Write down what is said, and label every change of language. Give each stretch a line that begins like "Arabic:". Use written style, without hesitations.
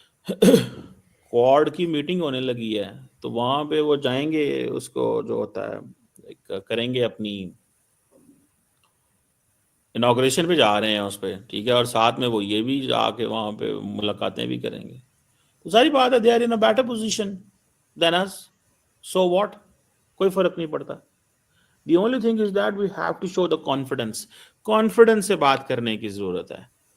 Hindi: Quad की meeting होने लगी है, तो वहां पे वो जाएंगे, उसको जो होता है करेंगे, अपनी इनॉग्रेशन पे जा रहे हैं उस पे, ठीक है? और साथ में वो ये भी जाके वहां पे मुलाकातें भी करेंगे। तो सारी बात है,
English: they are in a better position than us, so what,
Hindi: कोई फर्क नहीं पड़ता।
English: The only thing is that we have to show the confidence.
Hindi: Confidence से बात करने की जरूरत है।